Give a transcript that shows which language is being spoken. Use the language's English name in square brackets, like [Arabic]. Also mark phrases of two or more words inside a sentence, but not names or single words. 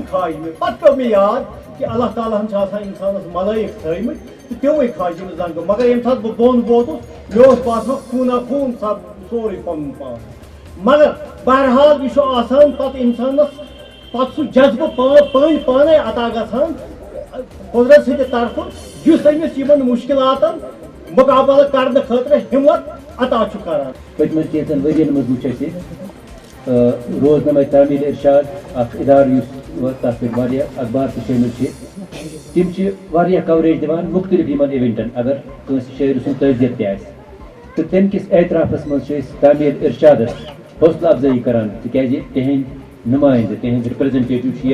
[Kashmiri] کھاج مے پتہ پیو مے یاد کہ اللہ تعالیٰ ہن آسان انسانس ملائک تھٲیمٕتۍ تہٕ تِموٕے کھاج یم زنگ مگر یم سات بہ بۄن ووتُس مے اوس باسان خوٗنا خوٗن سورُے پنُن پان مگر بہرحال یہ آسان پتہ انسانس پتہ سہ جذبہ پانے عطا گژھان قدرت سٕنٛدِ طرفہٕ یُس أمِس یمن مشکلاتن مقابلہ کرنے خاطر ہمت عطا چھُ کران پتمن کینژن ورین مز وچھ اسہ روزنامہ تعمیل ارشاد اخ ادارہ یُس تتھ پٮ۪ٹھ واریاہ اخبار تہ شٲمِل چھِ تم چھِ واریاہ کوریج دِوان مختلف یمن ایونٹن اگر کٲنٛسہِ شٲعرٕ سُنٛد تعزیت تہِ آسہِ تہٕ تمہِ کِس اعترافس منٛز چھِ أسۍ تعمیل ارشادس حوصلہ افزٲیی کران تِکیازِ تِہنٛدۍ نُمٲیندٕ تِہنٛدۍ رِپرٛزنٹیٹِو چھِ